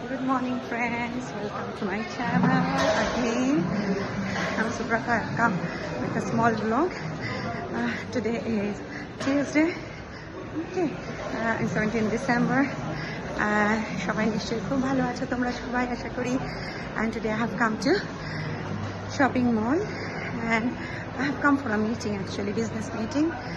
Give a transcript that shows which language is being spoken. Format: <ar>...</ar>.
<en>morning friends, welcome to my channel again. I'm Subrata. I've come with a small vlog. Today is Tuesday, okay, 17 December.</en> <bn>সবাই নিশ্চয়ই খুব ভালো আছো তোমরা সবাই আশা করি.</bn> <en>And today I have come to shopping mall and I have come for a meeting, actually business meeting.</en>